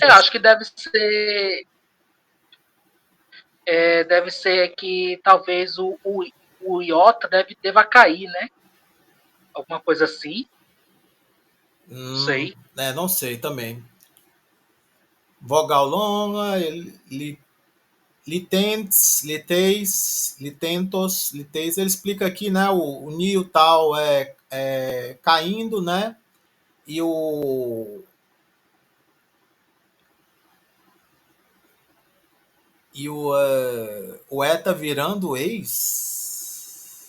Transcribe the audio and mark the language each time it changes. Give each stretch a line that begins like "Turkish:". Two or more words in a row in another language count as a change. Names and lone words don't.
Portuguese: Acho que deve ser que talvez o iota deva cair, né? Alguma coisa assim. Não sei. Não sei também. Vogal longa,
Greek: λυθέντες, λυθείς, λυθέντος, λυθείς.
Portuguese: Ele explica aqui, né? O ni tal caindo, né? E o eta virando ex.